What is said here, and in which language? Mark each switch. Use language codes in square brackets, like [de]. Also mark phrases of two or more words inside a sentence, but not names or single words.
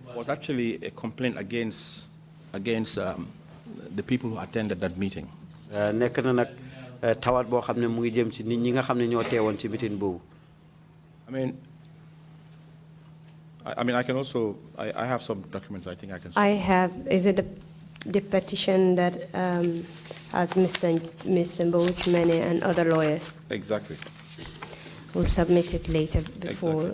[en] Was actually a complaint against the people who attended that meeting. [wo] nekk na nag tawat boo xam ne mu ngi jëm ci nit ñi nga xam ne ñoo teewoon ci meeting boobu. [en] I mean, I can also, I have some documents I think I can. I have, is it the petition that has Mr. Mbouch, Mene, and other lawyers? Exactly. We'll submit it later before